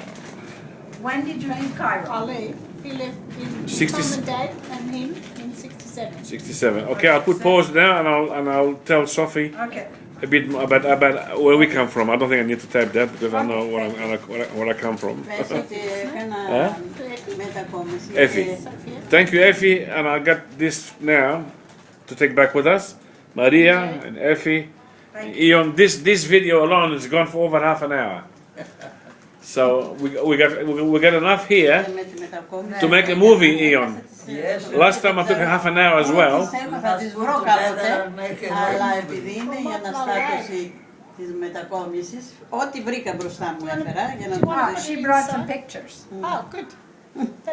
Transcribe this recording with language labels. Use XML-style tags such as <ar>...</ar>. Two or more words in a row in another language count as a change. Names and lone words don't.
<en>When did you leave Cairo? Ali, he left in 60 mom and dad and him in 67. 67. Okay, I'll put pause there and I'll tell Sophie Okay. a bit about where we come from. I don't think I need to type that because I know where I come from.</en> <el>Πες ότι έκανα μετακόμιση.</el> <en>Effie. Thank you, Effie, and I got this now to take back with us. Maria and Effie. Thank Ion, this video alone is gone for over half an hour. So we got enough here</en> <el>Με τη μετακόμιση.</el> <en>to make a movie, Ion. Yes. Last time I took half an hour as well.</en> <el>Θα τις βρω κάποτε, αλλά επειδή είναι η αναστάτωση της μετακόμισης, ό,τι βρήκα μπροστά μου έφερα για να το</el> <en>She brought some pictures. Oh, good.</en>